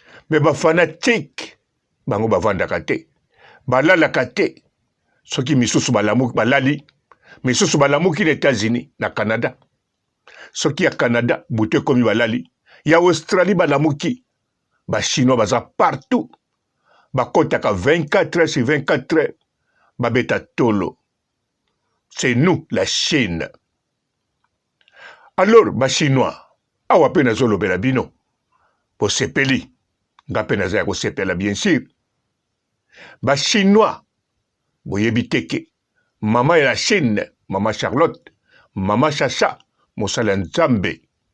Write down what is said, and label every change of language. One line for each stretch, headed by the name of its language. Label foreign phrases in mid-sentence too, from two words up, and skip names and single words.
Lingala: Me ba fanatique, bango bavandaka te. Balalaka te. Soki misusu balamu-, balali, misusu balamuki na États-Unis, na Canada. Soki ya Canada, butu ekomi balali. Ya Australie balamuki. Ba Chinois baza partout. Bakotaka
French: vingt-quatre heures sur vingt-quatre heures.
Lingala: Babeta tolo.
French: C'est nous, la Chine.
Lingala: Alors, ba Chinois, awa pe nazolobela bino. Bosepeli. Nga pe naza ya kosepela,
French: bien sûr.
Lingala: Ba Chinois, boyebi te ke mama ya la Chine, mama Charlotte, mama Chacha, mosala ya Nzambe.